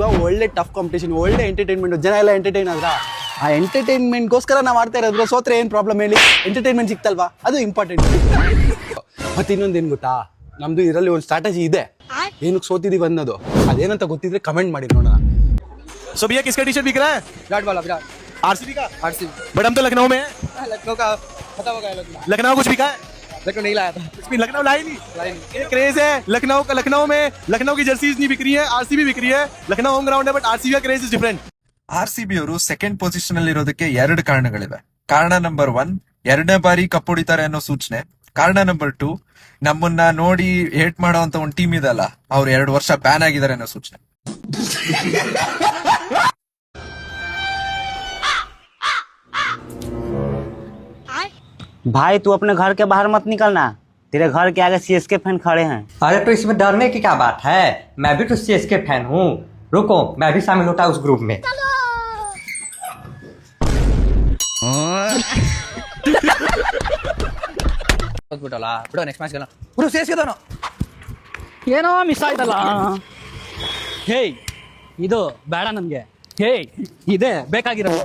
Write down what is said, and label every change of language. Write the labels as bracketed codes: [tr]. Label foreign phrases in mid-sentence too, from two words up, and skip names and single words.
[kn] ಒಳ್ಳೆ [en] tough competition, [kn] ಒಳ್ಳೆ ಎಂಟರ್ಟೈನ್ಮೆಂಟ್, ಜನ ಎಲ್ಲ ಎಂಟರ್ಟೈನ್ ಆದ್ರ. ಆ ಎಂಟರ್ಟೈನ್ಮೆಂಟ್ಗೋಸ್ಕರ ನಾವು ಆಡ್ತಾ ಇರೋದು. ಸೋತ್ರೆ ಏನ್ ಪ್ರಾಬ್ಲಮ್ ಹೇಳಿ? ಎಂಟರ್ಟೈನ್ಮೆಂಟ್ ಸಿಕ್ತಲ್ವಾ, ಅದು ಇಂಪಾರ್ಟೆಂಟ್. ಮತ್ತೆ ಇನ್ನೊಂದೇನು ಗೊತ್ತಾ, ನಮ್ದು ಇದರಲ್ಲಿ ಒಂದು ಸ್ಟ್ರಾಟಜಿ ಇದೆ, ಏನಕ್ಕೆ ಸೋತಿದೀವಿ ಅನ್ನೋದು. ಅದೇನಂತ ಗೊತ್ತಿದ್ರೆ ಕಮೆಂಟ್ ಮಾಡಿ ನೋಡೋಣ. [hi] सो भैया किसका टी शर्ट बिक रहा है? विराट वाला, विराट आरसीबी का। RCB बट हम तो लखनऊ में हैं। लखनऊ का पता होगा। लखनऊ कुछ बिका है? लखनऊ नहीं लाया था, कुछ भी लखनऊ लाई नहीं। ये क्रेज है लखनऊ का। लखनऊ में लखनऊ की जर्सीज नहीं बिक रही है, आरसीबी बिक रही है। लखनऊ [en] home ground [hi] है बट आरसीबी का [en] craze is different. [kn] RCB ಅವರು [en] second position [kn] ಅಲ್ಲಿ ಇರೋದಕ್ಕೆ 2 ಕಾರಣಗಳಿವೆ. ಕಾರಣ ನಂಬರ್ 1, 2ನೇ ಬಾರಿ ಕಪ್ ಹೊಡಿತಾರೆ ಅನ್ನೋ ಸೂಚನೆ. ಕಾರಣ ನಂಬರ್ 2, ನಮ್ಮನ್ನ ನೋಡಿ ಹೇಟ್ ಮಾಡೋ ಅಂತ ಒಂದು ಟೀಮ್ ಇದಲ್ಲ, ಅವ್ರು 2 ವರ್ಷ ಬ್ಯಾನ್ ಆಗಿದ್ದಾರೆ ಅನ್ನೋ ಸೂಚನೆ. [hi] भाई तू अपने घर के बाहर मत निकलना, तेरे घर के आगे CSK फैन खड़े हैं। अरे तो इसमें डरने की क्या बात है, मैं भी तो CSK फैन हूँ। रुको मैं भी शामिल होता उस ग्रुप में। [kn] ಬಿಡು, [en] next match [kn] ಬಿಡು. CSK ಏನೋ ಮಿಸ್ ಆಯ್ತಲ್ಲ. ಹೇ ಇದು ಬೇಡ ನಮ್ಗೆ. ಹೇ ಇದೆ ಬೇಕಾಗಿರೋದು.